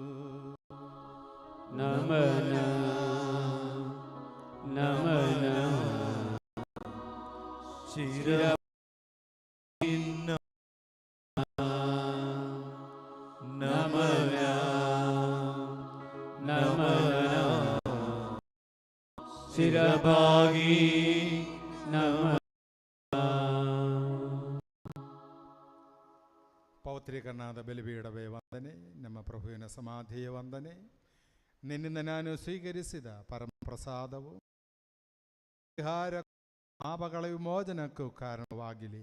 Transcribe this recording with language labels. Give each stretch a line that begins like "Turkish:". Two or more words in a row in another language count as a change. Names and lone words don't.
Kannada: ನಮನ ನಮನ ಶಿರ ನಮನ ನಮನ ಶಿರಬಾಗಿ ನಮನ ಪೌತ್ರೀಕರನಾದ ಬಲಿಪೀಠವೇ ವಂದನೆ, ನಮ್ಮ ಪ್ರಭುವಿನ ಸಮಾಧಿಯ ವಂದನೆ. ನಿನ್ನಿಂದ ನಾನು ಸ್ವೀಕರಿಸಿದ ಪರಮಪ್ರಸಾದವು ಪರಿಹಾರ ಪಾಪಗಳ ವಿಮೋಚನಕ್ಕೂ ಕಾರಣವಾಗಿಲಿ.